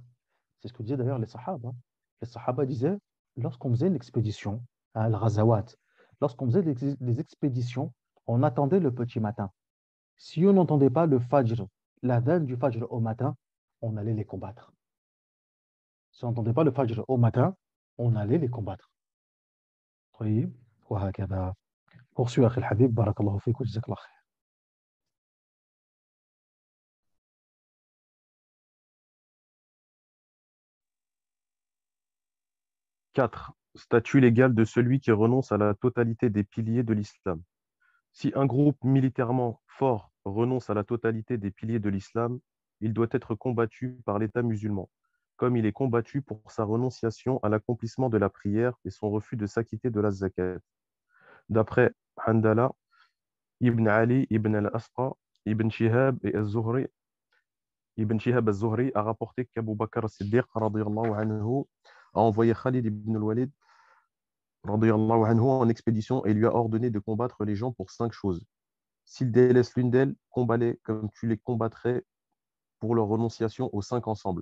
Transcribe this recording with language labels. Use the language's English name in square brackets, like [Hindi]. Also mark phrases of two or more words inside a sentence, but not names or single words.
[French] C'est ce que disaient d'ailleurs les sahaba. Les sahaba disaient, lorsqu'on faisait une expédition à Al-Ghazawat, lorsqu'on faisait des expéditions, on attendait le petit matin. Si on n'entendait pas le fajr, la veine du fajr au matin, on allait les combattre. Si on n'entendait pas le fajr au matin, on allait les combattre. [Arabic] طيب وهكذا. Poursuis أخي الحبيب بارك الله فيك وجزاك الله خير. [French] 4. Statut légal de celui qui renonce à la totalité des piliers de l'islam. Si un groupe militairement fort renonce à la totalité des piliers de l'islam, il doit être combattu par l'État musulman, comme il est combattu pour sa renonciation à l'accomplissement de la prière et son refus de s'acquitter de la zakat. D'après Handala, Ibn Ali, Ibn al-Asqa, Ibn Shihab et al-Zuhri, Ibn Shihab al-Zuhri a rapporté qu'Abu Bakr as-Siddiq [Arabic] رضي الله عنه, [French] a envoyé Khalid ibn al-Walid [Arabic] رضي الله عنه, [French] en expédition et lui a ordonné de combattre les gens pour 5 choses. S'ils délaissent l'une d'elles, combat-les comme tu les combattrais pour leur renonciation aux 5 ensemble.